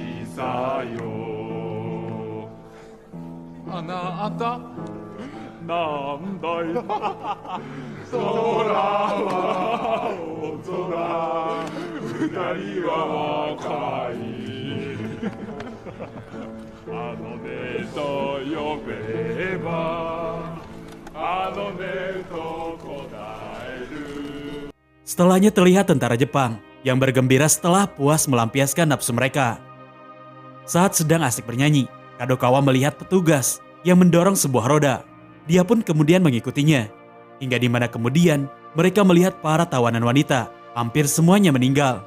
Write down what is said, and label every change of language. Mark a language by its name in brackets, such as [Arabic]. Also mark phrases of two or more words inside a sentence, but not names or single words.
[Japanese] さよあなたなんだい空は大空二人は若いあのねと呼べばあのねと答える. [Indonesian] Setelahnya terlihat tentara Jepang yang bergembira setelah puas melampiaskan nafsu mereka. Saat sedang asik bernyanyi, Kadokawa melihat petugas yang mendorong sebuah roda. Dia pun kemudian mengikutinya. Hingga di mana kemudian mereka melihat para tawanan wanita, hampir semuanya meninggal.